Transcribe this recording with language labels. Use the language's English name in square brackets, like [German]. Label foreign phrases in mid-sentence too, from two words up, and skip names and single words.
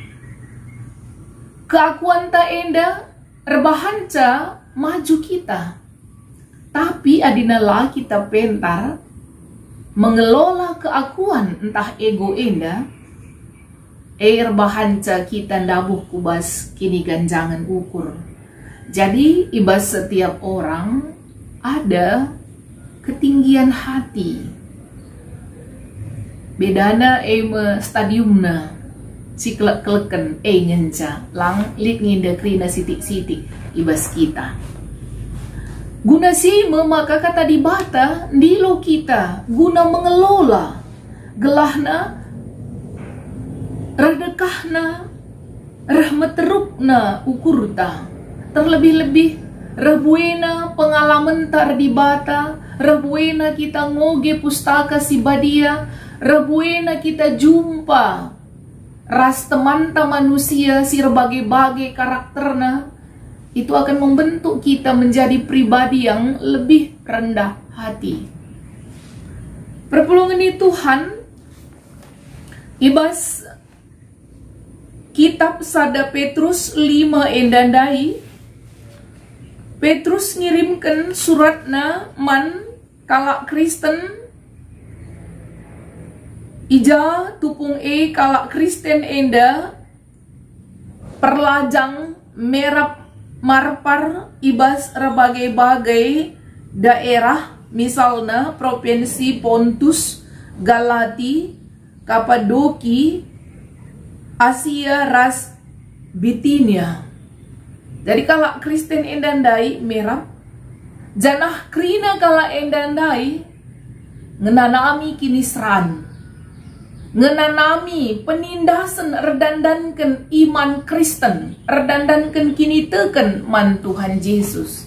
[Batak Karo] Keakuan ta enda rebahanca maju kita. Tapi adinalah kita pentar mengelola keakuan entah ego enda. Rebahanca kita ndabuh kubas kini ganjangan ukur. [Indonesian] Jadi ibas setiap orang ada ketinggian hati. [Batak Karo] Bedana stadiumna si kelek-keleken nyenca lang lit nginda krina sitik-sitik ibas kita. Guna si maka kata di bata ndilo kita guna mengelola gelahna redekahna rahmeterupna ukurta. Terlebih-lebih rebuena pengalaman tar di bata, rebuena kita ngoge pustaka si badia, rebuena kita jumpa ras temanta manusia si berbagai-bagai karakterna, [Indonesian] itu akan membentuk kita menjadi pribadi yang lebih rendah hati. [Batak Karo] Perpulungan di Tuhan ibas kitab Sada Petrus 5 endandai. Petrus ngirimkan suratna man kalak Kristen ija tupung kalak Kristen enda perlajang merap marpar ibas berbagai-bagai daerah, [Indonesian] misalnya provinsi [Batak Karo] Pontus, Galati, Kapadoki, Asia ras Bitinia. Jadi kalak Kristen endandai merap janah krina kalak endandai ngenanami kini seran, ngenanami penindasan redandankan iman Kristen, redandankan kini teken man Tuhan Yesus.